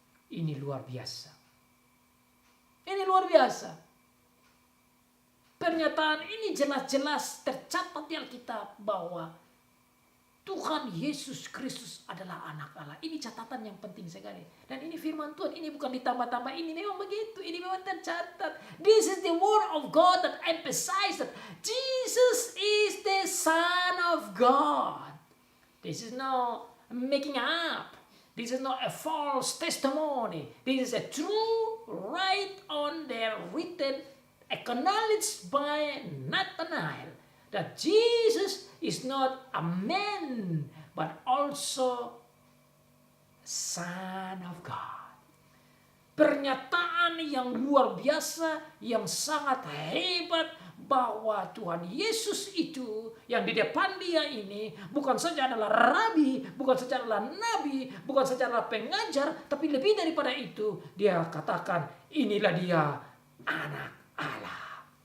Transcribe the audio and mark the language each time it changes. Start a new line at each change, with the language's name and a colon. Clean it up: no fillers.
Indonesian: Ini luar biasa. Ini luar biasa. Pernyataan ini jelas-jelas tercatat di Alkitab bahwa Tuhan Yesus Kristus adalah anak Allah. Ini catatan yang penting sekali. Dan ini firman Tuhan. Ini bukan ditambah-tambah. Ini memang begitu. Ini memang tercatat.
English: This is the word of God that emphasizes that Jesus is the Son of God. This is not making up. This is not a false testimony. This is a true, right on there, written, acknowledged by Nathanael. that Jesus is not a man, but also Son of God.
Indonesian: Pernyataan yang luar biasa, yang sangat hebat, bahwa Tuhan Yesus itu yang di depan dia ini bukan saja adalah rabi, bukan saja adalah nabi, bukan saja adalah pengajar, tapi lebih daripada itu dia katakan inilah dia anak Allah.